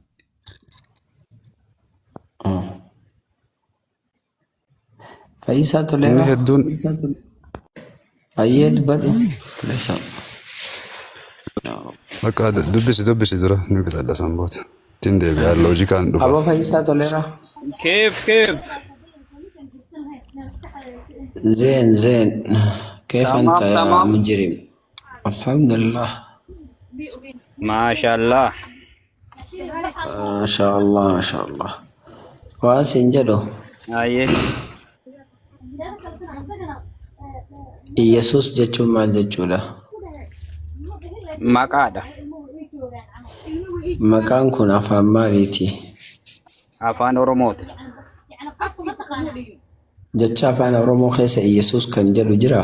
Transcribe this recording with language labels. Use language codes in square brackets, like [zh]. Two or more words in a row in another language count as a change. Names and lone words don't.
[om] Fayyisaa toleera. Inni hedduun. Ayyee dubbadhu. Fayyisaa. Bakka dubbisi dura ni bitadha sanboota. Ittiin deebi'aa loojikaan dhufa. Abba Fayyisaa toleera. [ar] كيف زين كيف تمام أنت يا تمام مجرم؟ الحمد لله. ما شاء الله ما شاء الله ما شاء الله. واسين جدو. أيه [om] Yesus jechuun maal jechuudha? maqaadha Maqaan kun afaan maaliiti? afaan oromooti Jecha afaan Oromoo keessa Yesus kan jedhu jira?